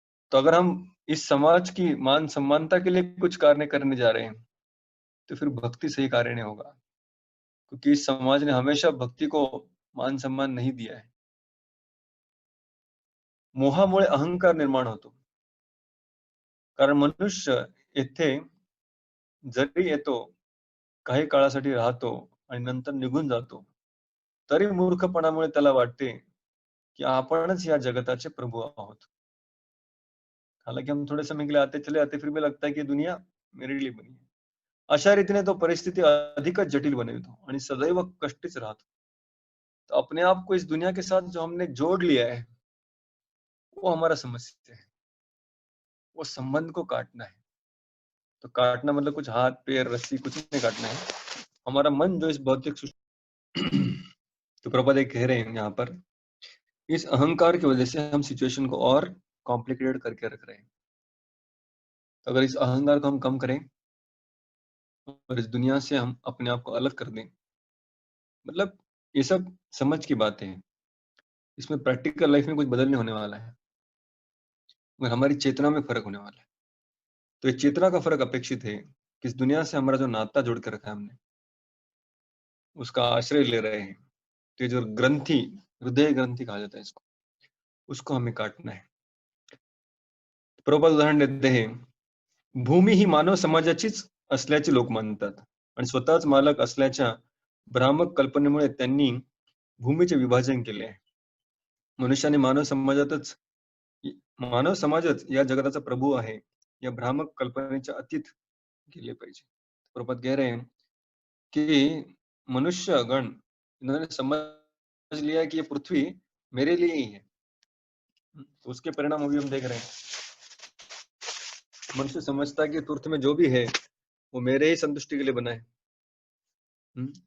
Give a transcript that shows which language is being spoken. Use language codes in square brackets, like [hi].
[hi] तो अगर हम इस समाज की मान सम्मानता के लिए कुछ कार्य करने जा रहे हैं तो फिर भक्ति सही कार्य नहीं होगा, क्योंकि इस समाज ने हमेशा भक्ति को मान सम्मान नहीं दिया है। [mr] मोहामुळे अहंकार निर्माण होतो। कारण मनुष्य येथे जरी येतो, काही काळासाठी राहतो आणि नंतर निघून जातो, तरी मूर्खपणामुळे त्याला वाटते, कि आपणच या जगताचे प्रभू आहोत। [hi] हालांकि हम थोड़े समय के लिए आते चले आते, फिर भी लगता है कि दुनिया मेरे लिए बनी है। [mr] अशा रीतीने तो परिस्थिती अधिकच जटिल बनवितो आणि सदैव कष्टीच राहतो। [hi] तो अपने आप को इस दुनिया के साथ जो हमने जोड़ लिया है, वो हमारा समस्या है। वो संबंध को काटना है। तो काटना मतलब कुछ हाथ पैर रस्सी कुछ नहीं काटना है, हमारा मन जो इस भौतिक तो प्रभुपाद कह रहे हैं यहाँ पर, इस अहंकार की वजह से हम सिचुएशन को और कॉम्प्लिकेटेड करके रख रहे हैं। तो अगर इस अहंकार को हम कम करें और इस दुनिया से हम अपने आप को अलग कर दें, मतलब ये सब समझ की बातें हैं। इसमें प्रैक्टिकल लाइफ में कुछ बदल नहीं होने वाला है, मगर हमारी चेतना में फर्क होने वाला है। तो ये चेतना का फर्क अपेक्षित है कि इस दुनिया से हमारा जो नाता जोड़ के रखा है हमने, उसका आश्रय ले रहे हैं। तो ये जो ग्रंथि, हृदय ग्रंथि कहा जाता है इसको, उसको हमें काटना है। प्रभुपाद उदाहरण देते हैं, [mr] भूमी ही मानव समाजाचीच असल्याचे लोक मानतात आणि स्वतःच मालक असल्याच्या भ्रामक कल्पनेमुळे त्यांनी भूमीचे विभाजन केले आहे। मनुष्याने मानव समाजच या जगताचा प्रभू आहे, या भ्रामक कल्पनेच्या अतीत गेले पाहिजे। [hi] प्रभुपाद कह रहे हैं कि मनुष्य गण इन्होंने समझ लिया कि ये पृथ्वी मेरे लिए ही है। तो उसके परिणाम अभी हम देख रहे हैं। मनुष्य समझता है कि पृथ्वी में जो भी है वो मेरे ही संतुष्टि के लिए बना है।